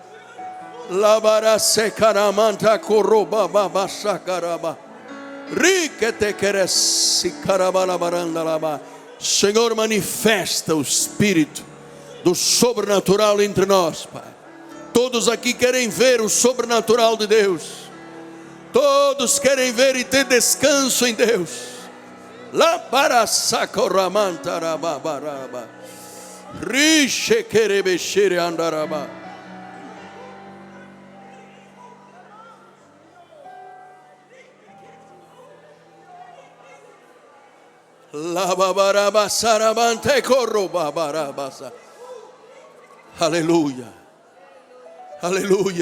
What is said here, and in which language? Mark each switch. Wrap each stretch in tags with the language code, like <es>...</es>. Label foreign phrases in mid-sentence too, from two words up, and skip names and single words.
<pt>Senhor, manifesta o Espírito do sobrenatural entre nós, Pai. Todos aqui querem ver o sobrenatural de Deus. Todos querem ver e ter descanso em Deus. Lá para Sacoramantarababa. Riche querebexere andaraba. Aleluia, aleluia.</pt>